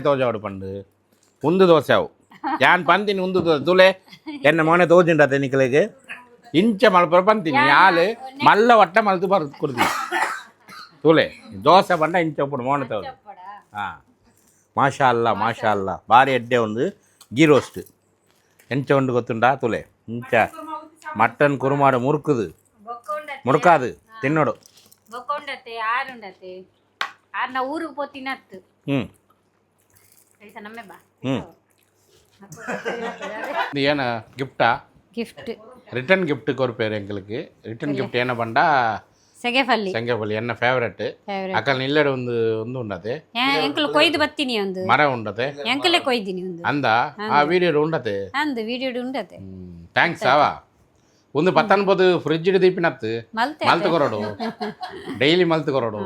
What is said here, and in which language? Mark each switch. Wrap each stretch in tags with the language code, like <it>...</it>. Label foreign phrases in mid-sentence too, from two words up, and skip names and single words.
<tcy>ತೋಜಾವಡು ಪಂಡು ಉಂದು ದೋಸೆ ಅವು ಯಾನ್ ಪಂತೀನಿ ಉಂದು ದೋಸೆ ತುಲೆ ಎನ್ನ ಮೋನೆ ತೋಜಿಂಡತೆ ನಿಕ್ಲೆಗೆ ಇಂಚ ಮಲ್ಪರ ಪಂತೀನಿ ಯಾಲು ಮಲ್ಲ ಒಟ್ಟ ಮಲ್ತು ಬರ್ ಕುಡ್ತೀನಿ ತುಲೆ ದೋಸೆ ಪಂಡ ಇಂಚ ಒಪ್ಪಡು ಮೋನೆ ತೋಜು ಹಾಂ</tcy> <ar>ما شاء الله</ar> <tcy>ಭಾರಿ ಎಡ್ಡೆ ಒಂದು</tcy> <en>ghee roast</en> <tcy>ಎಂಚ ಉಂಡು ಗೊತ್ತುಂಡಾ ತುಲೆ ಇಂಚ ಮಟನ್ ಕುರುಮಾಡು ಮುರುಕಾದು ತಿನ್ನೋಡು ಬೊಕ್ಕೊಂಡತೆ ಆರುಂಡತೆ ಆರ್ನ ಊರಿಗೆ ಪೋತಿನತ್ತು ನಮ್ಮೆ ಬಾ</tcy> <ta>இது ஏன்னா கிஃப்டா</ta> <tcy>ಗಿಫ್ಟ್</tcy> <ta>ரிட்டர்ன் கிஃப்ட்டுக்கு ஒரு பேர் எங்களுக்கு</ta> <en>return gift</en> <ta>என்ன பண்ணா செங்கப்பள்ளி என்ன</ta> <tcy>ಫೇವರೇಟ್ ಅಕಲ್ ನಿಲ್ಲೆಡೆ ಒಂದು ಉಂಡತೆ ಎಂಕಲ್ ಕೊಯ್ದು ಬತ್ತೀನಿ ಒಂದು ಮರ ಉಂಡತೆ ಎಂಕಲೇ ಕೊಯ್ದಿನಿ ಒಂದು ಅಂದ ಆ ವಿಡಿಯೋ ಉಂಡತೆ ಅಂದ ವಿಡಿಯೋ ಉಂಡತೆ ಥ್ಯಾಂಕ್ಸ್ ಆವಾ ಒಂದು 19 ಫ್ರಿಡ್ಜ್ ಇಡು ದೀಪಿನತ್ತು ಮಲ್ತು ಕೊರೋಡು ಡೈಲಿ ಮಲ್ತು ಕೊರೋಡು</tcy>